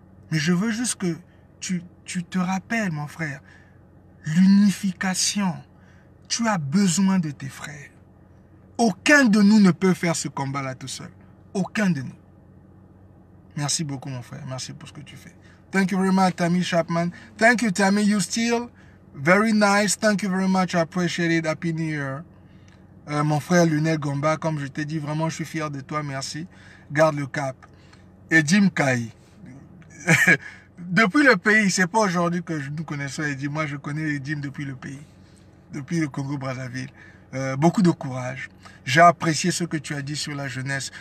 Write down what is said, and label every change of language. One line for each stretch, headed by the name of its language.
French: Mais je veux juste que tu te rappelles, mon frère, l'unification. Tu as besoin de tes frères. Aucun de nous ne peut faire ce combat-là tout seul. Aucun de nous. Merci beaucoup, mon frère. Merci pour ce que tu fais.
English: Thank you very much, Tammy Chapman. Thank you, Tammy. You still very nice. Thank you very much. I appreciate it. Happy New Year.
French: Mon frère Lionel Gomba, comme je t'ai dit, vraiment, je suis fier de toi. Merci. Garde le cap. Et Jim Kai. Depuis le pays, c'est pas aujourd'hui que nous connaissons Edim. Moi, je connais Edim depuis le pays. Depuis le Congo-Brazzaville. Beaucoup de courage. J'ai apprécié ce que tu as dit sur la jeunesse.